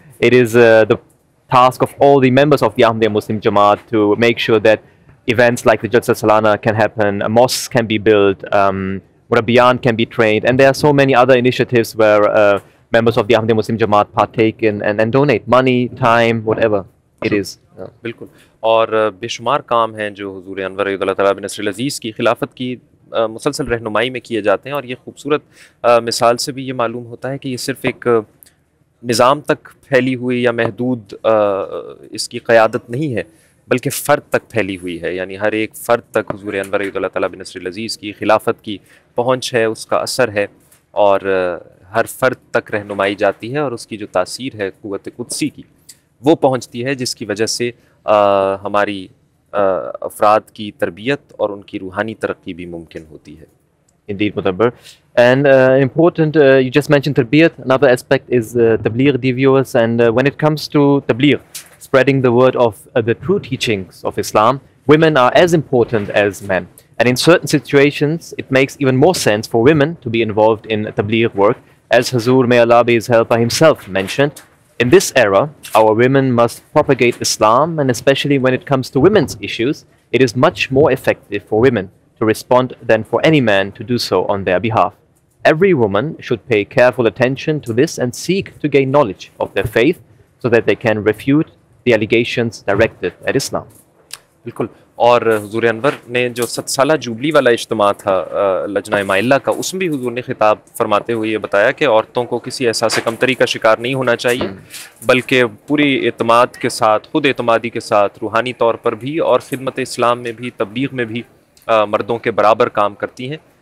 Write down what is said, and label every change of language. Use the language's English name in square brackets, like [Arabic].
[English] It is the task of all the members of the Ahmadiyya Muslim Jamaat to make sure that events like the Jalsa Salana can happen, mosques can be built, Murabbiyan can be trained, and there are so many other initiatives where members of the Ahmadiyya Muslim Jamaat partake in and donate money, time, whatever it is. [Urdu] بالکل. اور بے شمار کام ہیں جو حضور انور اللہ تعالیٰ بن نصر العزیز کی خلافت کی مسلسل رہنمائی میں کیے جاتے ہیں، اور یہ خوبصورت مثال سے بھی یہ معلوم ہوتا ہے کہ یہ صرف ایک نظام تک پھیلی ہوئی یا محدود اس کی قیادت نہیں ہے، بلکہ فرد تک پھیلی ہوئی ہے. یعنی ہر ایک فرد تک حضور انور اللہ تعالیٰ بن نصر العزیز کی خلافت کی پہنچ ہے، اس کا اثر ہے، اور ہر فرد تک رہنمائی جاتی ہے، اور اس کی جو تاثیر ہے قوت قدسی کی وہ پہنچتی ہے، جس کی وجہ سے ہماری افراد کی تربیت اور ان کی روحانی ترقی بھی ممکن ہوتی ہے. [English] Indeed, Mudabbar. And important, you just mentioned Tarbiyat. Another aspect is Tabligh, dear viewers. And when it comes to Tabligh, spreading the word of the true teachings of Islam, women are as important as men. And in certain situations, it makes even more sense for women to be involved in Tabligh work. As Hazur, may Allah be his helper, himself mentioned, in this era, our women must propagate Islam, and especially when it comes to women's issues, it is much more effective for women to respond than for any man to do so on their behalf. Every woman should pay careful attention to this and seek to gain knowledge of their faith so that they can refute the allegations directed at Islam. [Urdu] بالکل. اور حضور انور نے جو 7 سالہ jubilee والا اجتماع تھا لجنہ مائلہ کا، اس میں بھی حضور نے خطاب فرماتے ہوئے یہ بتایا کہ عورتوں کو کسی احساس کمتری کا شکار نہیں ہونا چاہیے، بلکہ پوری اعتماد کے ساتھ، خود اعتمادی کے ساتھ، روحانی طور پر بھی اور خدمت اسلام میں بھی، تبلیغ میں بھی مردوں کے برابر کام کرتی ہیں.